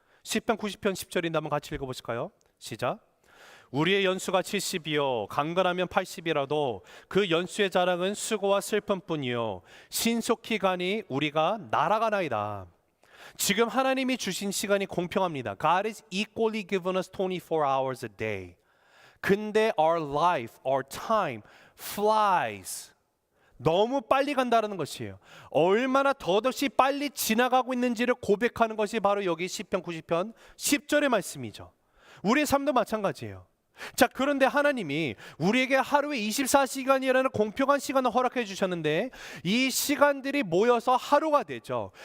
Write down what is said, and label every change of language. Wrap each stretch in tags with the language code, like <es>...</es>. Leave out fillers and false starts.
<ko>시편 90편 10절인데 한번 같이 읽어보실까요? 시작. 우리의 연수가 70이요 강건하면 80이라도 그 연수의 자랑은 수고와 슬픔뿐이요 신속히 가니 우리가 날아가나이다. 지금 하나님이 주신 시간이 공평합니다.</ko> <en>God is equally given us 24 hours a day. 근데 our life, our time flies.</en> <ko>너무 빨리 간다는 것이에요. 얼마나 더없이 빨리 지나가고 있는지를 고백하는 것이 바로 여기 시편 90편 10절의 말씀이죠. 우리의 삶도 마찬가지예요. 자, 그런데 하나님이 우리에게 하루에 24시간이라는 공평한 시간을 허락해 주셨는데 이 시간들이 모여서 하루가 되죠.</ko>